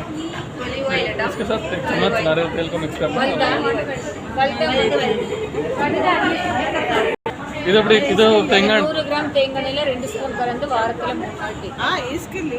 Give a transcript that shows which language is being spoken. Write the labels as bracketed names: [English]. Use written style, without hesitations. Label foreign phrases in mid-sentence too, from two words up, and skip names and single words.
[Hindi] इसके साथ एक चम्मच नारियल तेल को मिक्स करना [Tamil] இது எப்படி இது தேங்காய் 100 கிராம் தேங்காய் எண்ணெயில 2 ஸ்பூன் கலந்து வாரத்துல 3 நாள் [Hindi] इसके लिए